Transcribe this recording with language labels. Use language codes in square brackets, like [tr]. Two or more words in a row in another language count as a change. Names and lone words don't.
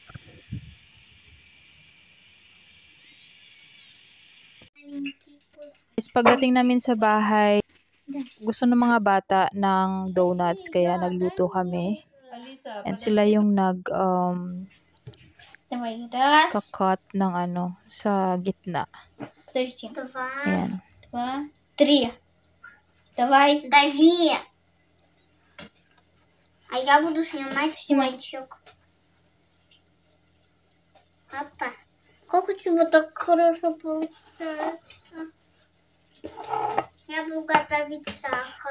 [tl] Pagdating namin sa bahay, gusto ng mga bata ng donuts kaya nagluto kami. And sila yung kakat ng sa gitna. Ayan. 3. [ru] Давай. Дави. А я буду снимать мальчик. Папа, как у тебя так хорошо получается? Я буду готовить сахар.